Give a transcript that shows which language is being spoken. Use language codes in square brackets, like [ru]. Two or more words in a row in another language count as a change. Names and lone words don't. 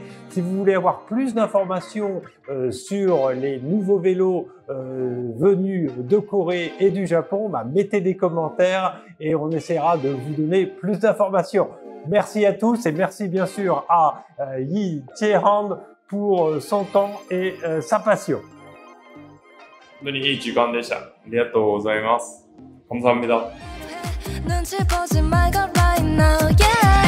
[fr] Si vous voulez avoir plus d'informations sur les nouveaux vélos venus de Corée et du Japon, bah, mettez des commentaires et on essaiera de vous donner plus d'informations. Merci à tous et merci bien sûr à Yi Tae-han pour son temps et sa passion. [ja] 本当にいい時間でした。ありがとうございます。감사합니다。 [ko] 눈치 보지 말고 [en] right now, yeah.